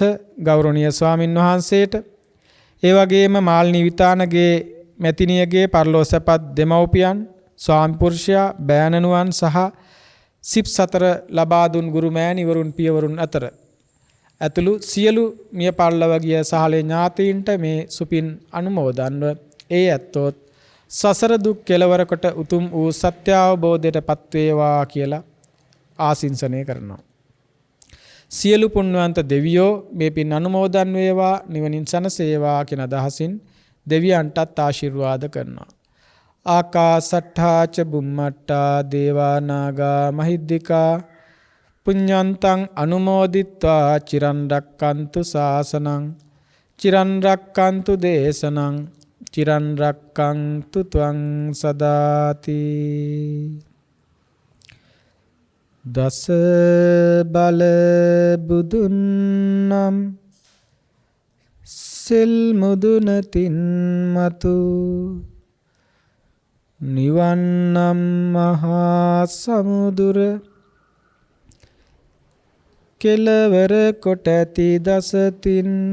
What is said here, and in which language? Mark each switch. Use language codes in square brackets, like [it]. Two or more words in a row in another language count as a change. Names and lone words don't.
[si] ගෞරවනීය ස්වාමින් වහන්සේට ඒ වගේම මාල්නී විතානගේ මැතිණියගේ පරලෝ සැපත් දෙමව්පියන් ස්වාමි පුරුෂයා බෑණනුවන් සහ සිප් සතර ලබා දුන් ගුරු මෑණිවරුන් පියවරුන් අතර ඇතුළු සියලු මිය පරලොව ගිය සහලේ ඥාතීන්ට මේ සුපින් අනුමෝදන්ව ඒ ඇත්තොත් සසර දුක් කෙලවර කොට උතුම් වූ සත්‍ය අවබෝධයට පත්වේවා කියලා ආශිංසනය කරනවා. සියලු පුණ්‍යවන්ත දෙවියෝ මේ පින් අනුමෝදන් වේවා නිවනින් සැනසේවා කියන අදහසින් දෙවියන්ටත් ආශිර්වාද කරනවා. [pi] ආකාසට්ඨා ච බුම්මට්ටා දේවා නාග මහිද්దికා පුඤ්ඤන්තං අනුමෝදිත්වා චිරන් රක්칸තු ශාසනං චිරන් රක්칸තු දේශනං චිරන් රක්칸තු ත්වං සදාති. [si] දස බල බුදුන්නම් සිල් මුදුනතින් මතු නිවන්නම් මහා සමුදුර කෙලවර කොට ඇති දසතින්